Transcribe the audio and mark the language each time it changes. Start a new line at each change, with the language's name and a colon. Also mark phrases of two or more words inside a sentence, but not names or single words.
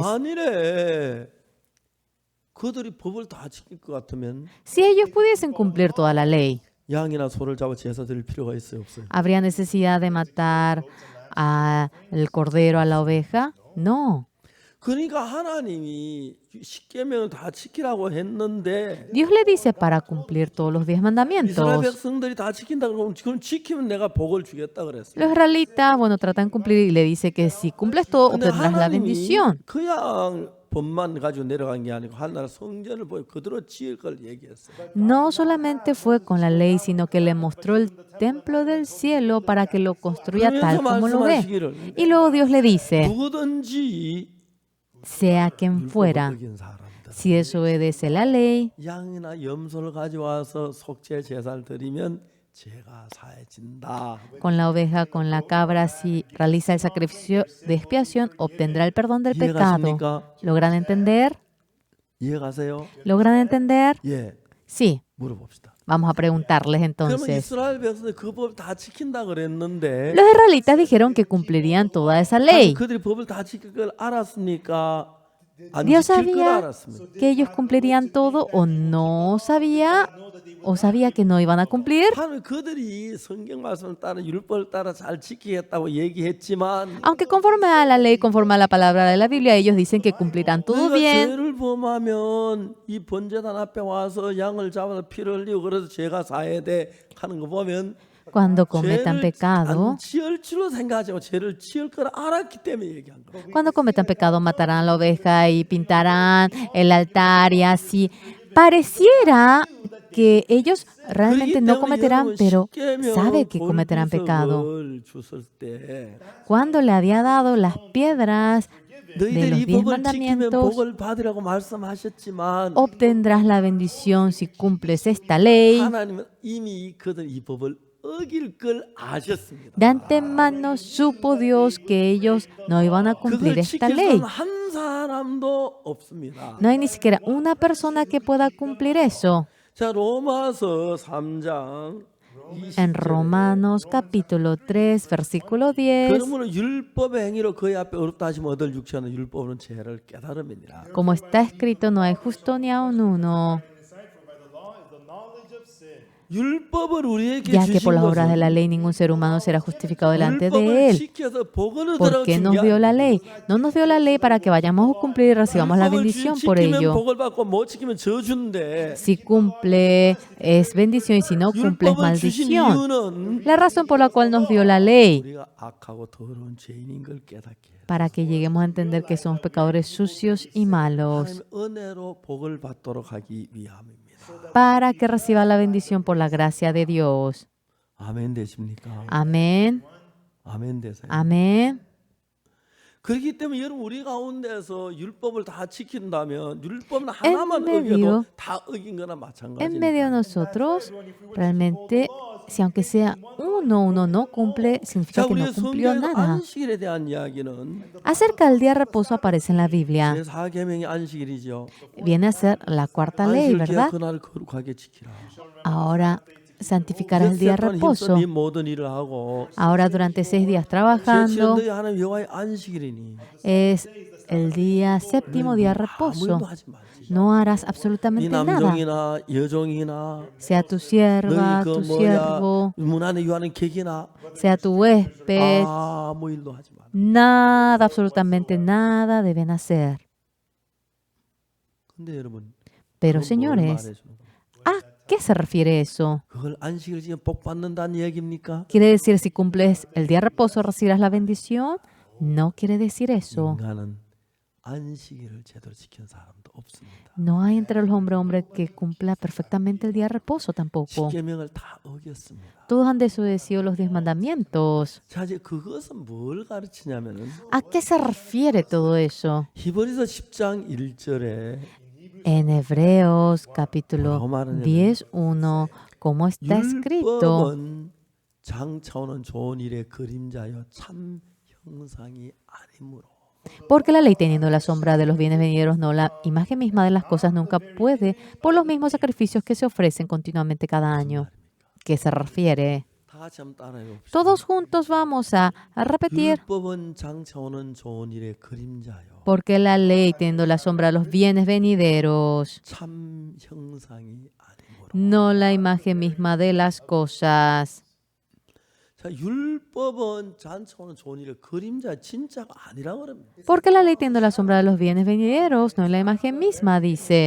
Korean: 만일에 그들이 법을 다 지킬 것 같으면
Spanish: si ellos pudiesen cumplir toda la ley,
Korean: 양이나 소를 잡아 제사 드릴 필요가 있어요, 없어요?
Spanish: ¿habría necesidad de matar al cordero, a la oveja? No.
Korean: 그러니까 하나님이 십계명을 다 지키라고 했는데
Spanish: Dios le dice para cumplir todos los 10
Korean: 이스라엘
Spanish: mandamientos.
Korean: 백성들이 다 지킨다 그러면 지금 지키면 내가 복을 주겠다 그랬어요.
Spanish: Los israelitas, bueno, tratan de cumplir y le dice que si cumples todo,
Korean: 근데
Spanish: obtendrás la
Korean: 하나님이
Spanish: bendición.
Korean: 그냥 법만 가지고 내려간 게 아니고 하나님 성전을 보여 그대로 지을 걸 얘기했어요.
Spanish: No solamente fue con la ley, sino que le mostró el templo del cielo para que lo construya tal
Korean: 그래서
Spanish: como lo ve.
Korean: 말씀하시기를
Spanish: Y luego Dios le dice,
Korean: 누구든지
Spanish: sea quien fuera,
Korean: 어긴 사람들
Spanish: si desobedece la ley,
Korean: 양이나 염소를 가져와서 속죄 제사를 드리면 죄가 사해진다.
Spanish: con la oveja, con la cabra, si realiza el sacrificio de expiación, obtendrá el perdón del pecado.
Korean: 이해가십니까?
Spanish: ¿Logran entender?
Korean: 이해가세요?
Spanish: ¿Logran entender?
Korean: 예,
Spanish: Sí.
Korean: 물어봅시다.
Spanish: Vamos a preguntarles
Korean: 그러면
Spanish: entonces.
Korean: 이스라엘 백성들 그 법 다 지킨다 그랬는데
Spanish: Los israelitas dijeron que cumplirían toda esa ley.
Korean: 그들이 법을 다 지킬 걸 알았습니까? 안
Spanish: Dios
Korean: 지킬 걸
Spanish: sabía
Korean: 알았습니까?
Spanish: que ellos cumplirían todo o no sabía o sabía que no iban a cumplir.
Korean: 하나님 그들이 성경 말씀을 따라 율법을 따라 잘 지키겠다고 얘기했지만
Spanish: Aunque conforme a la ley, conforme a la palabra de la Biblia, ellos dicen que cumplirán todo
Korean: 너희가
Spanish: bien.
Korean: 죄를 범하면 이 번제단 앞에 와서 양을 잡아서 피를 흘리고 그래서 죄가 사해돼 하는 거 보면
Spanish: Cuando cometan
Korean: 죄를
Spanish: pecado,
Korean: 안 지을 줄로 생각하지 않고 죄를 지을 걸 알았기 때문에 얘기한 거예요.
Spanish: cuando cometan pecado, matarán a la oveja y pintarán el altar y así. Pareciera que ellos realmente no cometerán, pero sabe que cometerán pecado. Cuando le había dado las piedras de
Korean: 너희들이
Spanish: los
Korean: 이
Spanish: 10
Korean: 법을 지키면
Spanish: mandamientos,
Korean: 복을 받으라고 말씀하셨지만
Spanish: obtendrás la bendición si cumples esta ley.
Korean: 하나님은 이미 그들 이 법을 어길 걸 아셨습니다.
Spanish: De antemano supo Dios que ellos no iban a cumplir
Korean: 그걸
Spanish: esta
Korean: 지킬
Spanish: ley.
Korean: 사람 한 사람도 없습니다.
Spanish: No hay ni siquiera una persona que pueda cumplir eso.
Korean: 자, 로마서 3장
Spanish: En Romanos capítulo 3, versículo 10,
Korean: 그러므로 율법의 행위로 그의 앞에 어렵다 하시면 얻을 육체는 율법은 죄를 깨달음이니라.
Spanish: como está escrito, no hay justo ni aun uno,
Korean: 율법을 우리에게
Spanish: ya que
Korean: 주신
Spanish: por las obras de
Korean: 것은
Spanish: la ley ningún ser humano será justificado delante de
Korean: 율법을
Spanish: él.
Korean: 지켜서 복을 얻으라고
Spanish: ¿Por qué
Korean: 준
Spanish: nos
Korean: 게
Spanish: dio la
Korean: 아니에요.
Spanish: ley? No nos dio la ley para que vayamos a cumplir y recibamos la
Korean: 율법을
Spanish: bendición por
Korean: 지키면
Spanish: ello.
Korean: 복을 받고 못 지키면 저주인데
Spanish: Si cumple es bendición y si no cumple es
Korean: 율법을 주신
Spanish: maldición.
Korean: 이유는
Spanish: La razón por la cual nos dio la ley,
Korean: 우리가 악하고 더러운 죄인인 걸 깨닫게 해요.
Spanish: para que lleguemos a entender que somos pecadores sucios y malos,
Korean: 하나님의 은혜로 복을 받도록 하기 위함입니다.
Spanish: para que reciba la bendición por la gracia de Dios.
Korean: 아멘 되십니까?
Spanish: Amén,
Korean: 아멘 되세요.
Spanish: amén.
Korean: 그렇기 때문에 여러분 우리 가운데서 율법을 다 지킨다면 율법은
Spanish: En
Korean: 하나만
Spanish: medio-
Korean: 어겨도 다 어긴 거나
Spanish: En medio de
Korean: 마찬가지입니다.
Spanish: nosotros, realmente, si aunque sea uno no cumple,
Korean: 자,
Spanish: significa que
Korean: 우리
Spanish: no cumplió
Korean: 성경
Spanish: nada.
Korean: 안식일에 대한 이야기는
Spanish: Acerca del día de reposo aparece en la Biblia.
Korean: 제4계명의 안식일이죠.
Spanish: Viene a ser la cuarta ley,
Korean: 안식일
Spanish: ¿verdad?
Korean: 그날 거룩하게 지키라.
Spanish: Ahora santificarás el día de reposo.
Korean: 네 모든 일을 하고
Spanish: Ahora durante 6 días
Korean: 제7은
Spanish: trabajando
Korean: 너희 하나님 여호와의 안식일이니
Spanish: es el día séptimo día de
Korean: 아무
Spanish: reposo.
Korean: 일도 하지 말지.
Spanish: No harás
Korean: 네
Spanish: absolutamente nada.
Korean: 남종이나 여종이나
Spanish: Sea tu sierva,
Korean: 너희 그
Spanish: tu
Korean: 뭐야
Spanish: siervo,
Korean: 문 안에 유하는 객이나
Spanish: sea tu huésped,
Korean: 아무 일도 하지 마.
Spanish: nada, absolutamente nada deben hacer.
Korean: 근데 여러분
Spanish: Pero
Korean: 그건 뭘
Spanish: señores,
Korean: 말해주는 거예요?
Spanish: ¿a qué se refiere eso?
Korean: 그걸 안식일 지금 복 받는다는 얘기입니까?
Spanish: ¿Quiere decir si cumples el día de reposo recibirás la bendición? No quiere decir eso.
Korean: 인간은 안식일을 제대로 지키는 사람도 없습니다.
Spanish: No hay entre los hombres que cumpla perfectamente el día de reposo tampoco.
Korean: 십계명을 다 어겼습니다.
Spanish: Todos han desobedecido los 10 mandamientos.
Korean: 자, 이제 그것은 뭘 가르치냐면은
Spanish: ¿A qué se refiere todo eso?
Korean: 히브리서 10장 1절에
Spanish: En Hebreos capítulo 10:1, como está escrito,
Korean: 율법은 장차오는 좋은 일의 그림자여 참 형상이 아니므로.
Spanish: porque la ley teniendo la sombra de los bienes venideros, no la imagen misma de las cosas, nunca puede, por los mismos sacrificios que se ofrecen continuamente cada año. ¿Qué se refiere?
Korean: 다 같이 한번 따라해 봅시다.
Spanish: Todos juntos vamos a repetir.
Korean: 율법은 장차오는 좋은 일의 그림자요
Spanish: Porque la ley, teniendo la sombra de los bienes venideros,
Korean: 참 형상이 아니므로.
Spanish: no la imagen misma de las cosas.
Korean: 자, 율법은 장차오는 좋은 일의 그림자 진짜가 아니라고 그럽니다.
Spanish: Porque la ley, teniendo la sombra de los bienes venideros, no es la imagen misma, dice.